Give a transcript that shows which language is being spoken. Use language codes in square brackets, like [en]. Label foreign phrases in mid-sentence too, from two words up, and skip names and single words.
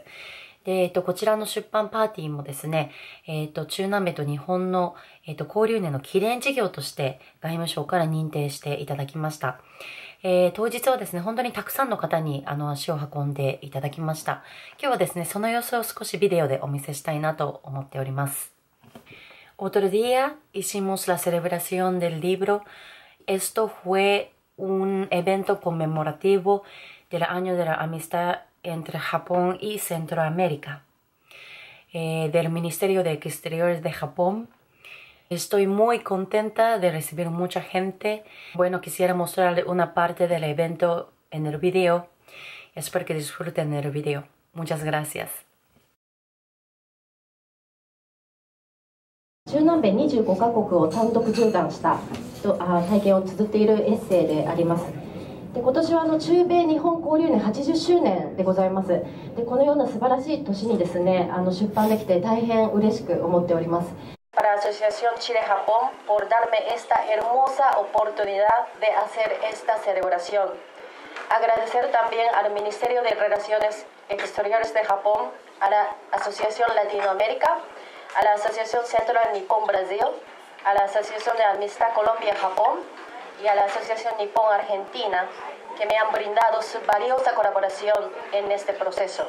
[ja] で、こちらの出版パーティーもですね、中南米と日本の、交流年の記念事業として外務省から認定していただきました。当日はですね、本当にたくさんの方に足を運んでいただきました。今日はですね、その様子を少しビデオでお見せしたいなと思っております。 [es] Otro día hicimos la celebración del libro. Esto fue un evento conmemorativo del Año de la Amistad entre Japón y Centroamérica, del Ministerio de Exteriores de Japón. Estoy muy contenta de recibir mucha gente. Bueno, quisiera mostrarle una parte del evento en el video. Espero que disfruten el video. Muchas gracias. [ja] 中南米25カ国を単独縦断した体験を綴っているエッセイであります。で、今年は中米日本交流年80周年でございます。で、このような素晴らしい年にですね、出版できて大変嬉しく思っております。 [es] Para la Asociación Chile-Japón por darme esta hermosa oportunidad de hacer esta celebración. Agradecer también al Ministerio de Relaciones Exteriores de Japón, a la Asociación Latinoamérica, a la Asociación Central Nippon Brasil, a la Asociación de Amistad Colombia-Japón y a la Asociación Nippon Argentina, que me han brindado su valiosa colaboración en este proceso.